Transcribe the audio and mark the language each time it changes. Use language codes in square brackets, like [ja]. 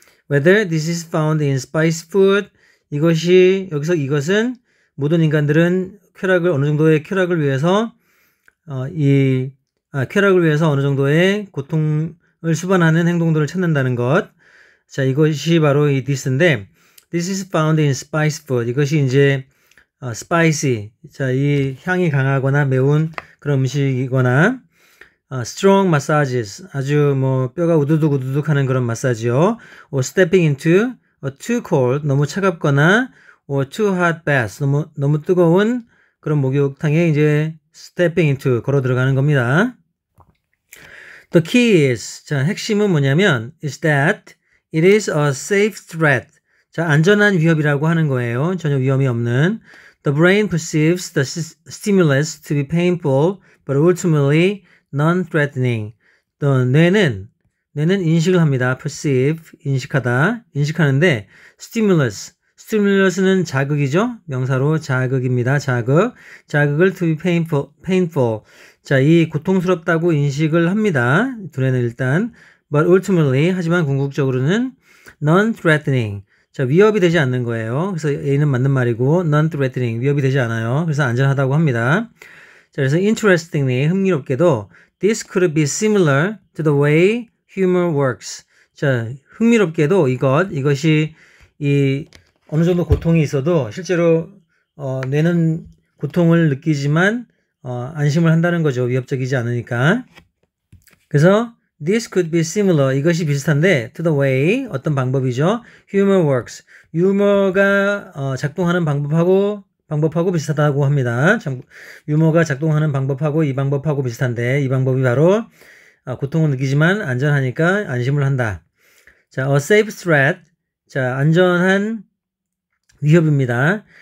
[en] Whether this is found in spicy food. [ko] 이것은 모든 인간들은 어느 정도의 쾌락을 위해서 어느 정도의 고통을 수반하는 행동들을 찾는다는 것. 자, 이것이 바로 이 [en] this인데, this is found in spicy food. [ko] 이것이 이제 spicy. 자, 이 향이 강하거나 매운 그런 음식이거나 [en] strong massages. [ko] 아주 뼈가 우두둑 하는 그런 마사지요. [en] or stepping into a too cold. [ko] 너무 차갑거나 [en] or too hot bath. [ko] 너무 뜨거운 그런 목욕탕에 이제 [en] stepping into [ko] 걸어 들어가는 겁니다. [en] The key is, [ko] 자, 핵심은 뭐냐면 [en] is that it is a safe threat. [ko] 자, 안전한 위협이라고 하는 거예요. 전혀 위험이 없는. [en] The brain perceives the stimulus to be painful, but ultimately non-threatening. [ko] 또 뇌는 인식을 합니다. perceive, 인식하는데 stimulus는 자극이죠. 명사로 자극입니다. 자극을 [en] to be painful. [ko] 자, 이 고통스럽다고 인식을 합니다. 두뇌는 일단 [en] but ultimately, [ko] 하지만 궁극적으로는 non-threatening. 자, 위협이 되지 않는 거예요. 그래서 A는 맞는 말이고 non-threatening, 위협이 되지 않아요. 그래서 안전하다고 합니다. 자, 그래서 [en] interestingly, [ko] 흥미롭게도 [en] this could be similar to the way humor works. [ko] 자, 흥미롭게도 이것이 어느 정도 고통이 있어도 실제로 뇌는 고통을 느끼지만 안심을 한다는 거죠. 위협적이지 않으니까. 그래서 [en] this could be similar, [ko] 이것이 비슷한데 [en] to the way, [ko] 어떤 방법이죠. [en] humor works. [ko] 유머가 작동하는 방법하고 비슷하다고 합니다. 유머가 작동하는 방법하고 이 방법하고 비슷한데 이 방법이 바로 고통을 느끼지만 안전하니까 안심을 한다. 자, [en] a safe threat. [ko] 자, 안전한 위협입니다.